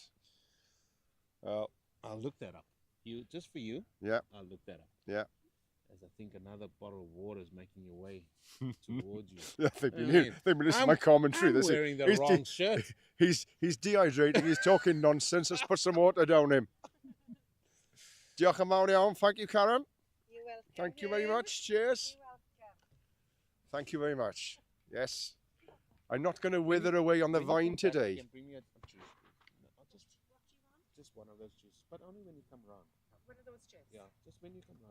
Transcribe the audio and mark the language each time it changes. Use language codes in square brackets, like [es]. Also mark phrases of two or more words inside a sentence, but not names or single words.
[en] Well, I'll look that up. Just for you. Yeah. I'll look that up. Yeah. As I think another bottle of water is making your way towards you. Yeah, they've been listening to my commentary. I'm wearing the wrong shirt. He's dehydrated. He's talking nonsense. Let's put some water down him. [cy] Diolch yn fawr iawn. [en] Thank you, Karen. You're welcome. Thank you very much. Cheers. You're welcome. Thank you very much. Yes. I'm not going to wither away on the vine today. Bring me a juice. No, What do you want? just one of those juices, but only when you come round. One of those chips? Yeah, just when you come round.